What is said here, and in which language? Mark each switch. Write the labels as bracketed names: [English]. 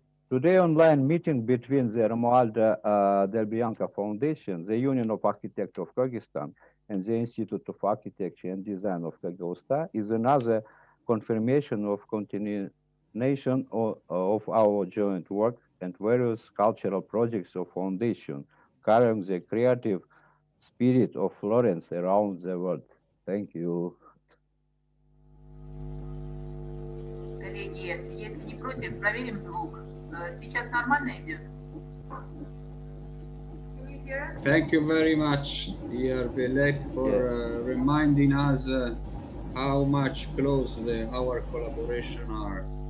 [English] Today, online meeting between the Romualda Delbianka Foundation, the Union of Architects of Kyrgyzstan, and the Institute of Architecture and Design of Kyrgyzstan is another confirmation of continuation of our joint work and various cultural projects of foundation, carrying the creative spirit of Florence around the world. Thank you. [Russian] Коллеги, если не против, проверим звук. Сейчас нормально идет? [English] Thank you very much, dear Belek, for reminding us how much close our collaboration are.